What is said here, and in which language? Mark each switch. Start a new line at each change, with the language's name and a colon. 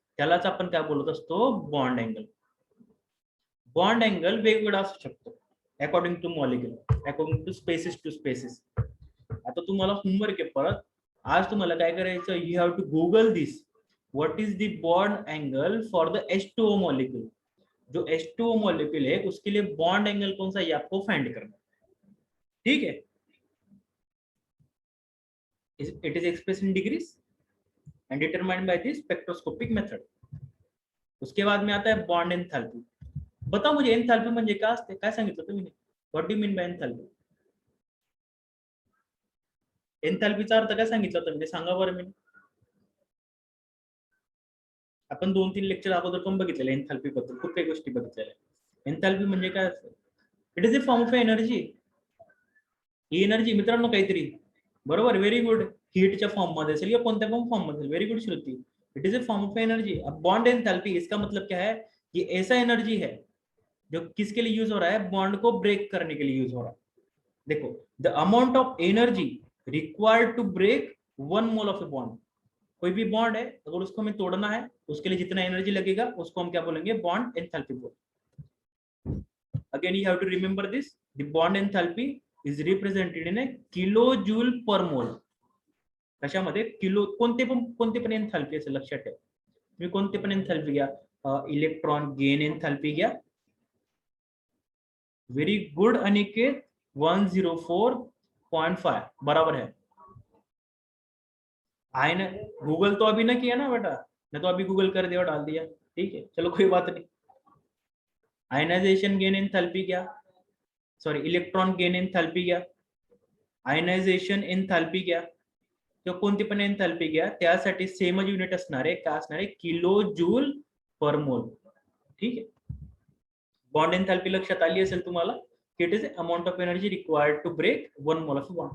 Marathi: त्यालाच आपण काय बोलत असतो, बॉन्ड अँगल. बॉन्ड अँगल वेगवेगळा असू शकतो according to molecule, according two species two species. आता तुम्हाला होमवर्क आहे परत, आज तुम्हाला काय करायचं,
English: You have to google this, what is the bond angle for the H2O molecule.
Hindi: जो H2O मॉलिक्यूल है उसके लिए बॉन्ड एंगल कौन सा है, ये आपको फाइंड करना. ठीक है,
English: It is express in degrees and determined by the spectroscopic method.
Hindi: उसके बाद में आता है बॉन्ड एंथैल्पी. बताओ मुझे
Marathi: एंथैल्पी म्हणजे काय असते, काय सांगितलं तुम्ही,
English: What do you mean by enthalpy.
Marathi: एंथैल्पीचा अर्थ काय सांगितलं होतं म्हणजे सांगा बरं. मी आपण 2-3 लेक्चर अगोदर पण बघितलेलं एंथैल्पी बद्दल, खूप काही गोष्टी बघितलेल्या. एंथैल्पी म्हणजे काय असतं,
English: It is a form of energy.
Marathi: He energy मित्रांनो काहीतरी, बरोबर, व्हेरी गुड, हीटच्या फॉर्म मध्ये असेल किंवा कोणत्या पण फॉर्म मध्ये, very good Shruti.
English: It is a form of energy.
Hindi: अब बॉन्ड एंथैल्पी, इसका मतलब क्या है, ये ऐसा एनर्जी है जो किसके लिए यूज हो रहा है, बॉन्ड को ब्रेक करने के लिए यूज हो रहा है.
English: देखो, the amount of energy required to break 1 mole of a bond.
Hindi: कोई भी बॉन्ड है, अगर उसको हमें तोड़ना है, उसके लिए जितना एनर्जी लगेगा उसको हम क्या बोलेंगे, बॉन्ड एंथैल्पी बोल.
English: Again you have to remember this, the bond enthalpy is represented in a kilo joule per mole.
Marathi: कशामध्ये, किलो, कोणते पण एंथैल्पी असेल लक्षात ठेवा. तुम्ही कोणते पण एंथैल्पी घ्या, इलेक्ट्रॉन गेन एंथैल्पी घ्या, वेरी गुड अनिकेत, 104.5
Hindi: बराबर है. आए ना, गूगल तो अभी ना किया ना बेटा, मैं तो अभी गूगल कर दिया और डाल दिया. ठीक है, चलो कोई बात नहीं. आयनाइजेशन गेन एंथैल्पी क्या,
Marathi: सॉरी इलेक्ट्रॉन गेन एंथैल्पी क्या, आयनायझेशन एंथैल्पी घ्या किंवा कोणती पण एंथैल्पी घ्या, त्यासाठी सेमच युनिट असणार आहे, काय असणार आहे, किलो जूल पर मोल. ठीक आहे, बॉन्ड एंथैल्पी लक्षात आली असेल तुम्हाला, की
English: It is amount of energy required to break 1 mole of bond.